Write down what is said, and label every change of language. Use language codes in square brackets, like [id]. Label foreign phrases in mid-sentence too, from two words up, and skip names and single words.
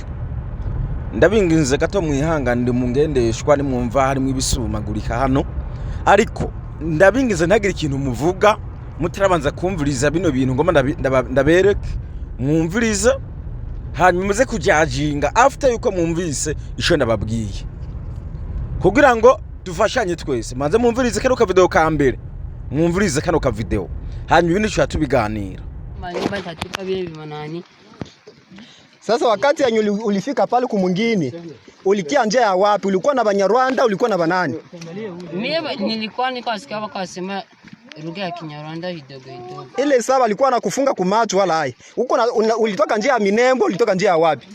[rn] Ndabinginze gato mwihanganire mu ngendeshwa ni mwumva harimo ibisumagurika hano, ariko ndabinginze ntagira ikintu muvuga mutarabanza kumviriza bino bintu ngoma ndabereke mwumviriza hanyuma muze kujajinga after yuko mwumvise isho ndababwiye, kugira ngo dufashanye twese. Manze mwumvirize kano ka video ka mbere, mwumvirize kano ka video hanyuma ibindi cyo tubiganira. [sw] Sasa wakati yenye ulifika pale kumwingine, ulikia nje ya wapi? Ulikuwa na Banyarwanda, ulikuwa na banani? Mimi nilikuwa nikasikia wakasema lugha ya Kinyarwanda kidogo kidogo. Ile saba alikuwa anakufunga kumacho wala hai. Huko ulitoka nje ya Minembo, ulitoka nje ya wapi?